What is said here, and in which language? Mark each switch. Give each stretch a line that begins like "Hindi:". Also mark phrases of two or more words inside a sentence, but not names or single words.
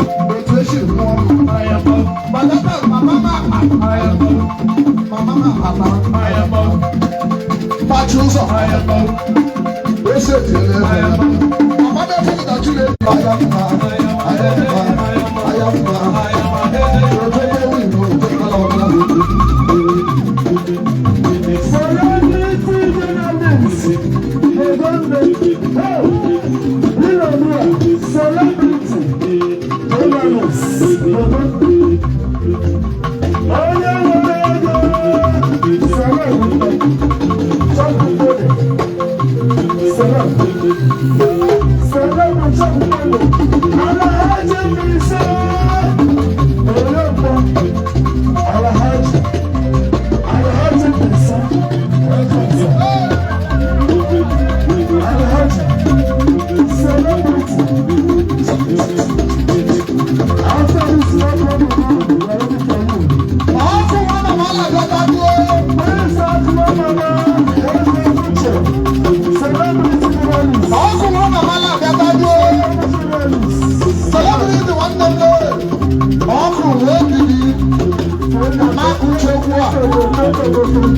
Igbo: Otu esi mụọ m. Ayaba. Mana aka m mama m ama. Ayaba. Mama m ama. Ayaba. Pachi ụzọ. Ayaba. O sekpuru ebe. Ayaba. Mama m efughị na Chineke. Ayaba. Ayaba. Ayaba. Ayaba. Otu ebe wụ iwu. Otu ebe wụ iwu.
English: Celebrity journalist. Hey, you know me. Celebrity journalist.
Igbo: Onye nwere ego. Celebrity. Celebrity.
English: Celebrity. Alhaji Bisa. Olóògbé. Alhaji. Alhaji Bisa. Alhaji. Celebrity. After this,
Igbo: Ọkụ nwa mama na-abịa ka dụọ.
English: Where is that mama? Where is the future? Celebrity journalist.
Igbo: Ọkụ nwa mama na-abịa ka dụọ. Celebrity nwanne m nwoke. Ọkụ wee bibi. Mama uche okwu a.